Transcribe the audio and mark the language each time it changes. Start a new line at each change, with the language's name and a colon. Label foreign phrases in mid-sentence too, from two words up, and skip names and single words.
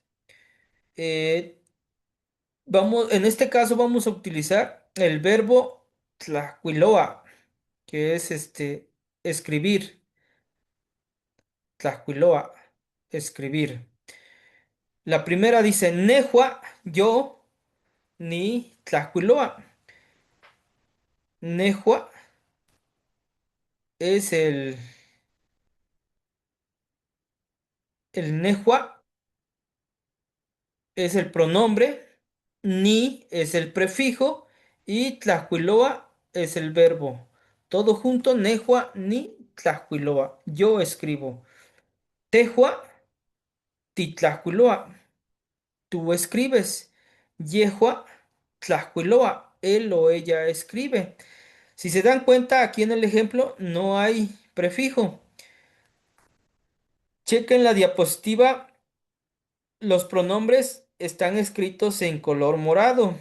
Spanish: Eh, en este caso vamos a utilizar el verbo tlacuiloa, que es escribir. Tlacuiloa, escribir. La primera dice nejua, yo,
Nahuatl languages: ni tlacuiloa.
Spanish: Nejua es el nejua es el pronombre, ni es el prefijo y tlajuiloa es el verbo. Todo junto,
Nahuatl languages: nejua, ni tlajuiloa.
Spanish: Yo escribo.
Nahuatl languages: Tejua, titlajuiloa.
Spanish: Tú escribes.
Nahuatl languages: Yehua, tlajuiloa.
Spanish: Él o ella escribe. Si se dan cuenta, aquí en el ejemplo no hay prefijo. Chequen la diapositiva. Los pronombres están escritos en color morado.